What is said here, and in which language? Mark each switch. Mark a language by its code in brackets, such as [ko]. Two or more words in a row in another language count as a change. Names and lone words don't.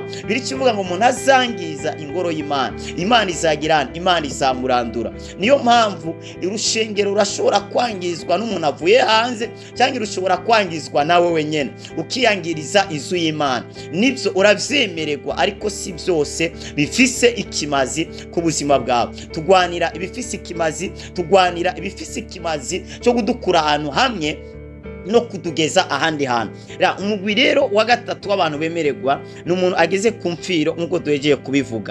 [rn] Biri kivuga ngo umuntu azangiza ingoro y'Imana, Imana izagirana, Imana izamurandura. Niyo mpamvu urushengero rurashobora kwangizwa n'umuntu avuye hanze, cyangwa rushobora kwangizwa nawe wenyene ukiyangiriza inzu y'Imana. Nibyo uravyemererwa, ariko si byose bifise ikimazi ku buzima bwawe. Tugwanira ibifise ikimazi, tugwanira ibifise ikimazi cyo kudukura ahantu hamwe no kudugeza ahandi hantu. Umugwi rero wa gatatu w'abantu bemererwa ni umuntu ageze ku mfiro, nk'uko duhegeye kubivuga.